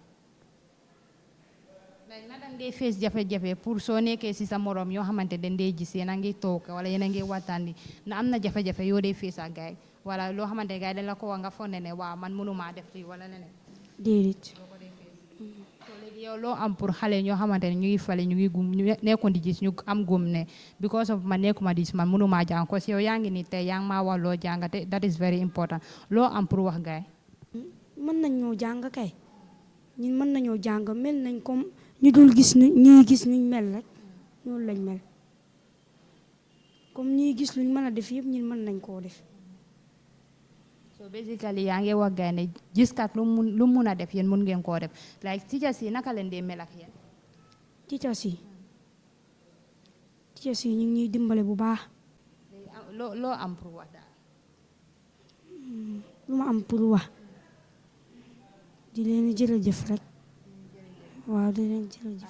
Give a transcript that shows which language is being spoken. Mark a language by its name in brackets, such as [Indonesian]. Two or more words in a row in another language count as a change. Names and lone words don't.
[Wolof] Like na dang dee face jafe-jafe pour soo nekkee si sa morom yoo xamante dañ dee gis yéen a ngi toog wala yéen a ngi waxtaan na am na jafe-jafe yoo dee face ak gaay wala loo xamante gaay dañ la ko wax nga fonde ne waaw man mënumaa def lii wala leneen. Déedéet. So léegi yow loo am pour xale ñoo xamante ne ñu ngi fale ñu ngi gum ñu nekkoon di gis ñu am gum ne [English] because of [Wolof] man nekkuma di gis man mënumaa jàng ko si yow yaa ngi ni tey yaa ngi maa wax loo jàngate [English] that is very important [Wolof] loo am pour wax gaay mën nañ ñoo jàng kay ñun mën nañoo jàng mel nañ comme ñu dul gis ñuy gis nuñ mel rek noonu lañ mel comme ñuy gis luñ mën a def yëpp ñun mën nañ koo def. [English] so basically [Wolof] yaa ngi wax gaay ne gis kat lu mun a def yéen mun ngeen koo def [English] like teachers [Wolof] yi naka leen dee mel ak yéen. teachers yi ñu ngi ñuy dimbale bu baax. loo am pour wax daal. lu ma am pour wax di leen jërëjëf rek waaw di leen jërëjëf.